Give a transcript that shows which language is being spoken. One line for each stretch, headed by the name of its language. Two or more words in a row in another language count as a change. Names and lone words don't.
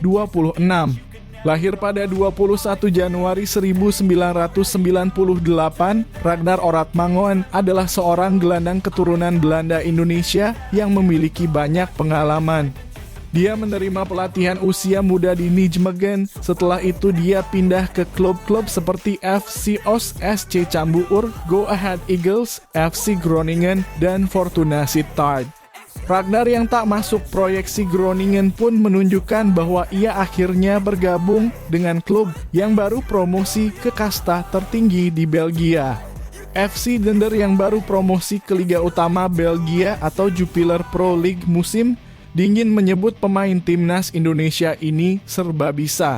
Indonesian: Lahir pada 21 Januari 1998, Ragnar Oratmangoen adalah seorang gelandang keturunan Belanda Indonesia yang memiliki banyak pengalaman. Dia menerima pelatihan usia muda di Nijmegen, setelah itu dia pindah ke klub-klub seperti FC Os, SC Cambuur, Go Ahead Eagles, FC Groningen, dan Fortuna Sittard. Ragnar yang tak masuk proyeksi Groningen pun menunjukkan bahwa ia akhirnya bergabung dengan klub yang baru promosi ke kasta tertinggi di Belgia. FC Dender yang baru promosi ke Liga Utama Belgia atau Jupiler Pro League musim dingin menyebut pemain Timnas Indonesia ini serba bisa.